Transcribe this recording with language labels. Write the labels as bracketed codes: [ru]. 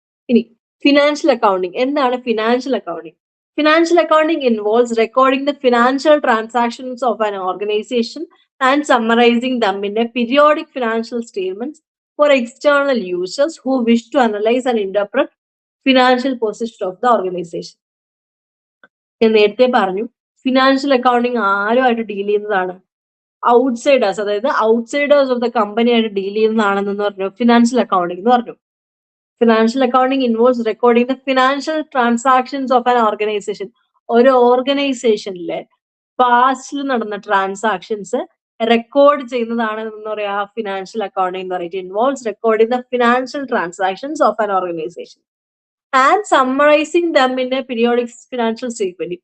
[ml] ഇനി financial accounting എന്താണ്? [en] Financial accounting Financial accounting involves recording the financial transactions of an organization and summarizing them in a periodic financial statements for external users who wish to analyze and interpret financial position of the organization. [ml] ഞാൻ നേരത്തെ പറഞ്ഞു financial accounting ആരുമായിട്ട് deal ചെയ്യുന്നതാണ്? Outsiders, അതായത് outsiders of the company ആയിട്ട് deal ചെയ്യുന്നതാണെന്ന് പറഞ്ഞു financial accounting എന്ന് പറഞ്ഞു. [en] Financial accounting involves recording the financial transactions of an organization. [ml] ഒരു ഓർഗനൈസേഷനിലെ പാസ്റ്റിൽ നടന്ന ട്രാൻസാക്ഷൻസ് റെക്കോർഡ് ചെയ്യുന്നതാണ് എന്ന് പറയാ ഫിനാൻഷ്യൽ അക്കൗണ്ടിങ് എന്ന് പറയുന്നത്. [en] Involves recording the financial transactions of an organisation and summarising them in a periodic financial statement.